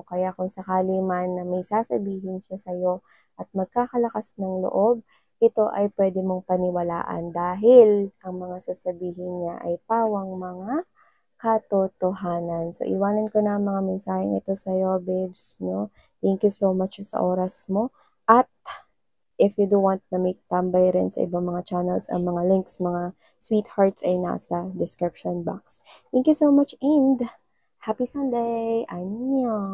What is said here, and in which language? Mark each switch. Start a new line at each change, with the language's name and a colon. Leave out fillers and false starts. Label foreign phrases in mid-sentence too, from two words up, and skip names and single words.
Filipino: Kaya kung sakali man na may sasabihin siya sa'yo at magkakalakas ng loob, ito ay pwede mong paniwalaan dahil ang mga sasabihin niya ay pawang mga katotohanan. So, iwanan ko na ang mga mensaheng ito sa'yo, babes, no?
English: Thank you so much
Filipino: sa oras mo. At
English: if you do want
Filipino: na make tambay rin sa ibang mga channels, ang mga links, mga sweethearts ay nasa
English: description box. Thank you so much and happy Sunday! Annyeong!